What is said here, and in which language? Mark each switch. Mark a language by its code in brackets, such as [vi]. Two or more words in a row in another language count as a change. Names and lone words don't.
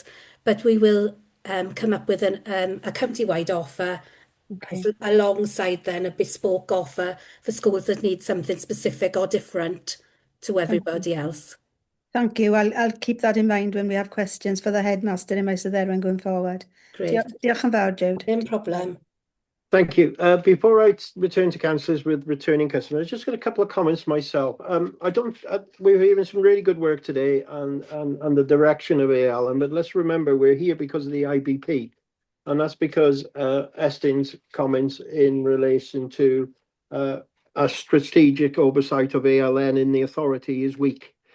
[en] But we will come up with a county-wide offer alongside then a bespoke offer for schools that need something specific or different to everybody else. Thank you. I'll keep that in mind when we have questions for the headmaster in Maes y Dderwen going forward. Great. [cy] Diolch yn fawr, Jude. [en] No problem. Thank you. Before I return to councillors with returning customers, just got a couple of comments myself. We're hearing some really good work today on the direction of ALN, but let's remember we're here because of the IBP, and that's because Estin's comments in relation to a strategic oversight of ALN in the authority is weak.